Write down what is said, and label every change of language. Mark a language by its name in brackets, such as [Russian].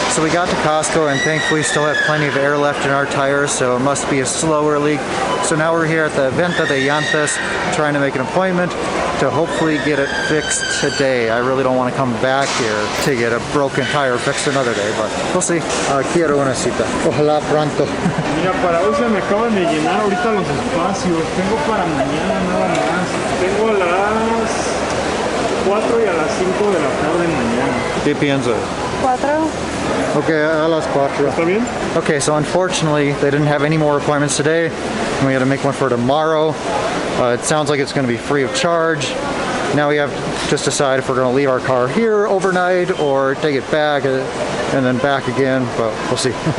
[English] So we got to Costco and thankfully still have plenty of air left in our tires, so it must be a slower leak. So now we're here at the Venta de Llantas trying to make an appointment to hopefully get it fixed today. I really don't want to come back here to get a broken tire fixed another day, but we'll see. [Spanish] Quiero una cita. Ojalá pronto. Mira, para hoy se me acaban de llenar ahorita los espacios. Tengo para mañana nada más. Tengo a las 4 y a las 5 de la tarde mañana. ¿Qué piensas? 4. Okay, a las 4. ¿Está bien? [English] Okay, so unfortunately they didn't have any more appointments today, and we had to make one for tomorrow. It sounds like it's going to be free of charge. Now we have to just decide if we're going to leave our car here overnight or take it back and then back again, but we'll see.